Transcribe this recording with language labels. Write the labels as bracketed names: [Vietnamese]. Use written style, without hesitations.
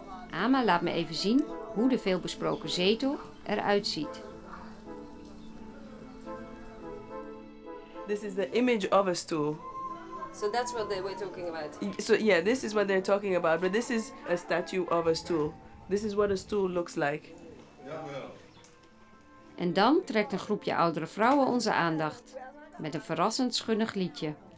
[Dutch] Ama laat me even zien hoe de veelbesproken zetel eruit ziet. [English] This is the image of a stool. So that's what they were talking about. So yeah, this is what they're talking about, but this is a statue of a stool. This is what a stool looks like. [Dutch] En dan trekt een groepje oudere vrouwen onze aandacht. Met een verrassend schunnig liedje.